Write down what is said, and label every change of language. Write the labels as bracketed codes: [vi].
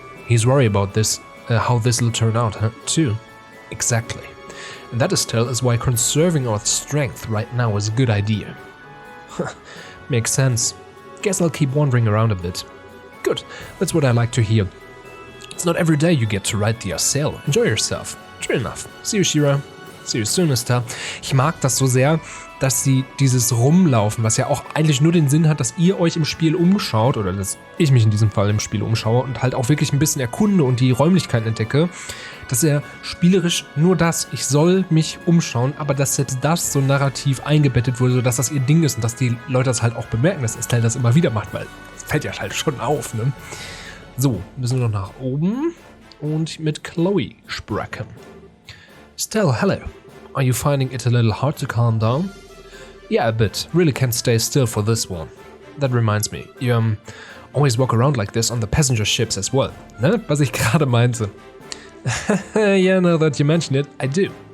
[en] He's worried about this, how this will turn out, huh? Too. Exactly. And that Estelle is why conserving our strength right now is a good idea. Makes sense. Guess I'll keep wandering around a bit. Good, that's what I like to hear. It's not every day you get to ride the Arcel. Enjoy yourself. True enough. See you, Shira. See you soon, Estelle. [de] Ich mag das so sehr, dass sie dieses Rumlaufen, was ja auch eigentlich nur den Sinn hat, dass ihr euch im Spiel umschaut, oder dass ich mich in diesem Fall im Spiel umschaue und halt auch wirklich ein bisschen erkunde und die Räumlichkeiten entdecke, dass er spielerisch nur das, ich soll mich umschauen, aber dass selbst das so narrativ eingebettet wurde, sodass das ihr Ding ist und dass die Leute das halt auch bemerken, dass Estelle das immer wieder macht, weil es fällt ja halt schon auf, ne? So, müssen wir noch nach oben und mit Chloe sprechen. [en] Estelle, hello. Are you finding it a little hard to calm down? Yeah, a bit. Really can't stay still for this one. That reminds me, you always walk around like this on the passenger ships as well, ne? Was ich gerade meinte. Yeah, now that you mention it, I do.